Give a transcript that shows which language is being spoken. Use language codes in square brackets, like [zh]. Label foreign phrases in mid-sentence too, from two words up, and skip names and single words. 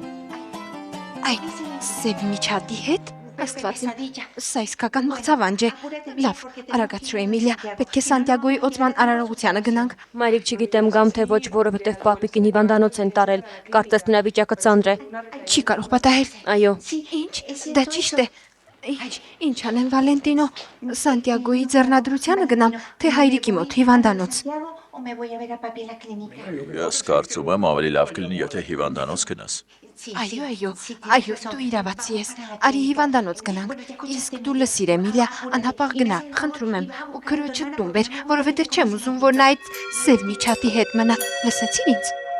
[hy] Այ Սևմիչատի հետ։ Աստված իմ, սա իսկական մղձավանջ է։ Լավ, արագացրու Էմիլիա, պետք է Սանտիագոյի օծման արարողությանը գնանք։ Մայրիկ չգիտեմ գամ թե ոչ, որովհետև պապիկին հիվանդանոց են տարել, կարծես նրա վիճակը ծանր է։ Չի կարող պատահել։ Այո, Ինչ, դա ճիշտ է։ Ինչ անեմ Վալենտինո, Սանտիագոյի ձեռնադրությանը գնամ, թե հայրիկի մոտ հիվանդանոց։ [es] O me voy a ver a papi a la clínica. [hy] Ես կարծում եմ ավելի լավ կլինի, եթե հիվանդանոց գնաս։ Այո, դու իրավացի ես։ Արի հիվանդանոց գնանք։ Իսկ դու լսիր Էմիլիա, անհապաղ գնա, խնդրում եմ, ու քրոջը տուն բեր, որովհետև չեմ ուզում, որ նա այդ Սևմիչատի հետ մնա։ Լսեցիր ինձ։